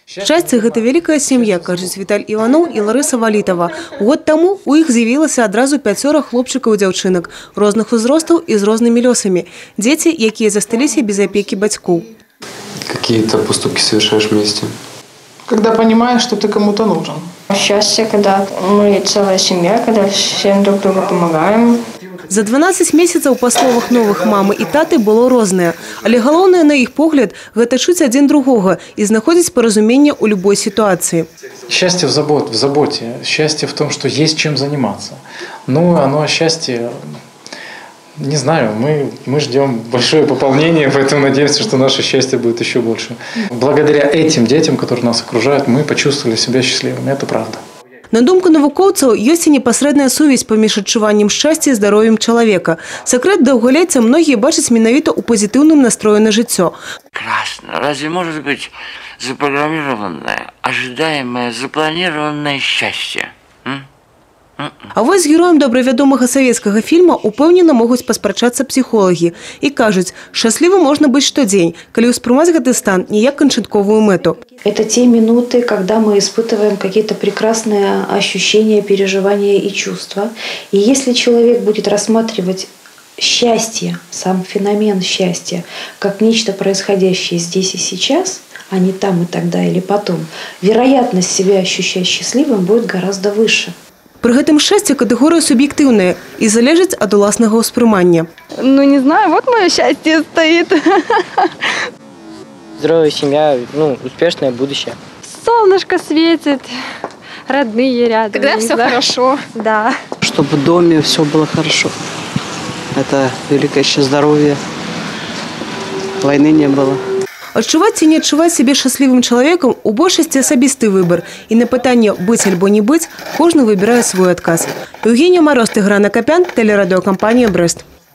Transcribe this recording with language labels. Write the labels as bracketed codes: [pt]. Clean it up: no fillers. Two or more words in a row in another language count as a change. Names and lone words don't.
[be] Шчасце – гэта вялікая сям'я, кажуць Віталь Іваноў і Ларыса Валітава. Год таму у іх з'явілася адразу 5 хлопчыкаў і дзяўчынак розных узростаў і з рознымі лёсамі. Дзеці, якія засталіся без апекі бацькоў. [ru] Какие-то поступки совершаешь вместе? Когда понимаешь, что ты кому-то нужен. Счастье, когда мы целая семья, когда всем друг другу помогаем. [be] За 12 месяцаў па словах новых мамы і таты было рознае. Але галоўнае, на іх погляд, гэта чуць адзін другога і знаходзіць паразуменне ў любой ситуации. [ru] Счастье в заботе. Счастье в том, что есть чем заниматься. Ну, оно счастье... Не знаю, мы ждем большое пополнение, поэтому надеемся, что наше счастье будет еще больше. Благодаря этим детям, которые нас окружают, мы почувствовали себя счастливыми. Это правда. [be] На думку навукоўцаў, ёсць і непасрэдная сувязь паміж адчуваннем шчасця і здароўем чалавека. Сакрэт даўгалецця многія бачаць менавіта ў пазітыўным настроі на жыццё. [ru] Красно. Разве может быть запрограммированное, ожидаемое, запланированное счастье? [be] А вось з героем добравядомага савецкага фільма упэўнена могуць паспрачацца псіхолагі і кажуць, шчаслівы можна быць штодзень, калі ўспрымаць гэты стан не як канчатковую мэту. [ru] Это те минуты, когда мы испытываем какие-то прекрасные ощущения, переживания и чувства. И если человек будет рассматривать счастье, сам феномен счастья, как нечто происходящее здесь и сейчас, а не там и тогда или потом, вероятность себя ощущать счастливым будет гораздо выше. [be] Пры гэтым шчасце катэгорыя суб'ектыўная і залежыць ад уласнага ўспрымання. [ru] Ну, не знаю, вот мое счастье стоит. Здоровая семья, успешное будущее. Солнышко светит, родные рядом. Тогда все хорошо. Да. Чтобы в доме все было хорошо. Это великое еще здоровье. Войны не было. [be] Адчуваць ці не адчуваць сябе шчаслівым чалавекам у большасці асабісты выбар. І на пытанне «быць альбо не быць» кожны выбірае свой адказ. Еўгенія Мароз, Тыгран Акапян, тэлерадыёкампанія «Брэст».